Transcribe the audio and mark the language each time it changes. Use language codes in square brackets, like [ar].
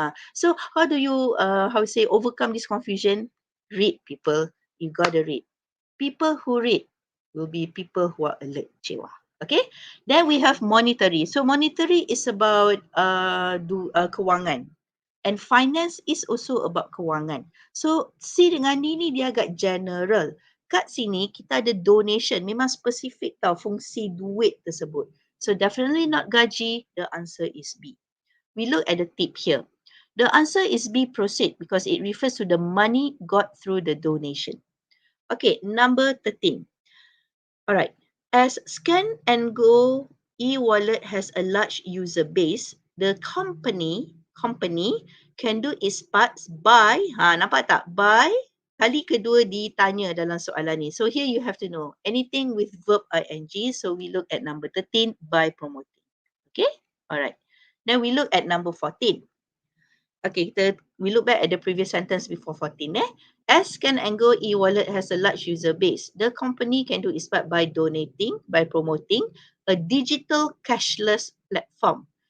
[en] So how do you, overcome this confusion? Read, people. You gotta read. People who read will be people who are alert. Cewa. Okay. Then we have monetary. So monetary is about kewangan. And finance is also about kewangan. [ms] So C dengan D ni dia agak general. Kat sini kita ada donation. Memang spesifik tau fungsi duit tersebut. [en] So definitely not gaji. The answer is B. We look at the tip here. The answer is B, proceed, because it refers to the money got through the donation. Okay, number 13. Alright. As Scan and Go e-wallet has a large user base, the company can do its parts by, [ms] nampak tak? By, kali kedua ditanya dalam soalan ni. [en] So here you have to know anything with verb ing. So we look at number 13, by promoting. Okay? Alright. Then we look at number 14. Okay, we look back at the previous sentence before 14. As Scan and Go e-wallet has a large user base, the company can do its part by donating, by promoting a digital cashless platform.